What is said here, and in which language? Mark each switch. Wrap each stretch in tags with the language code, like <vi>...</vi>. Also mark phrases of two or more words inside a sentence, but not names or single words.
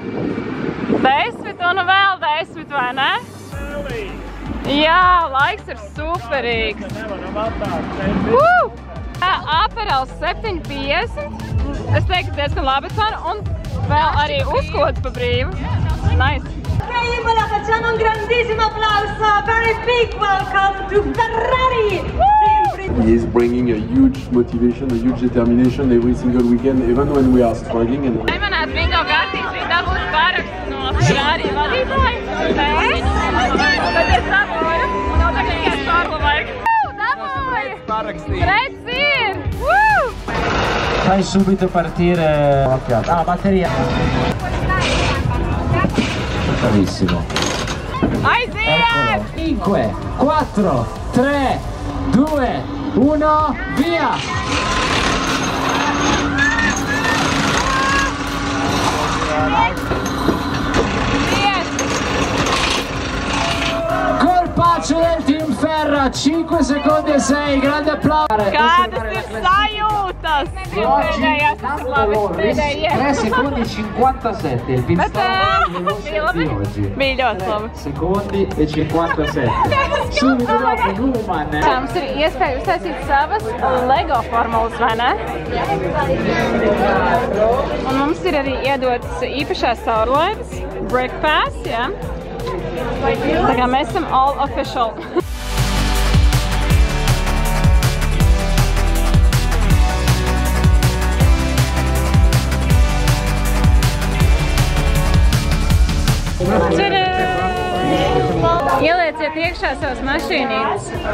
<lv>10 un vēl 10, vai ne? Jā, laiks ir superīgs. Aperols 7,50. Es teiktu, diezgan labi cena un vēl arī uzkods pa brīvu. Nice.</lv> <it>Imola, facciamo un grandissimo applauso,</it> <en>very big welcome to Ferrari! He is bringing a huge motivation, a huge determination every single weekend, even when we are struggling.</en> <lv>Aimanās bingo kārtīs bija dabūs paraksts no Ferrari vadītāja. Bet es dabūju un jau tagad tikai Šārla vajag. Dabūju! Redz ir!</lv> <it>Fai subito partire la piatta. Ah, batteria! Bravissimo!</it> <lv>Aiziet!</lv> <it>5, 4, 3, 2, 1, via! Colpaccio del Team Ferra, 5 secondi e 6, grande applauso!</it> <lv>Kādas ir sajūtas? Pēdējās tas ir labi, pēdējie.</lv> <it>3 secondi 57, il pit stop</it> <lv>Bija labi? Bija ļoti labi.</lv> <it>secondi e 57. Subito dopo Numan.</it> <lv>Mums ir iespēja uztaisīt savas LEGO formulas, vai ne? Un mums ir arī iedotas īpašās caurlaides,</lv> <en>Break Pass,</en> <lv>jā. Tā kā mēs esam</lv> <en>all official.</en> <lv>Ielieciet iekšā savas mašīnītes.</lv>